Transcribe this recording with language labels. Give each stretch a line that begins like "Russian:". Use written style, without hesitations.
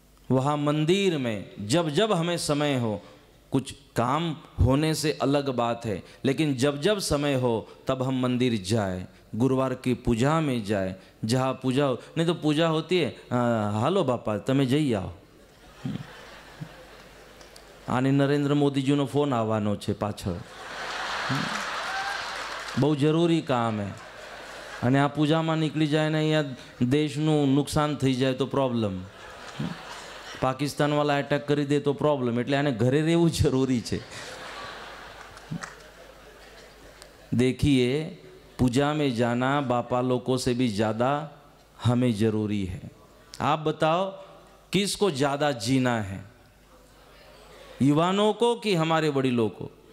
Hindi: वहाँ मंदिर में जब जब हमें समय हो, कुछ काम होने से अलग बात है, लेकिन जब जब समय हो तब हम मंदिर जाए, गुरुवार की पूजा में जाए, जहाँ पूजा हो। नहीं तो पूजा होती है,
Gujarati: हालो बापा तमे जई आओ, आने नरेंद्र मोदीजीનો ફોન આવવાનો છે પાછળ, બહુ જરૂરી કામ है। અને આ પૂજામાં નીકળી જાય ને અહીંયા દેશનું નુકસાન થઈ જાય તો પ્રોબ્લેમ, પાકિસ્તાનવાળા એટેક કરી દે તો પ્રોબ્લેમ, એટલે આને ઘરે રહેવું જરૂરી છે।
Hindi: देखिए, पूजा में जाना बापा लोगों से भी ज़्यादा हमें ज़रूरी है। आप बताओ किसको ज़्यादा जीना है, युवाओं को कि हमारे बड़ीलों को?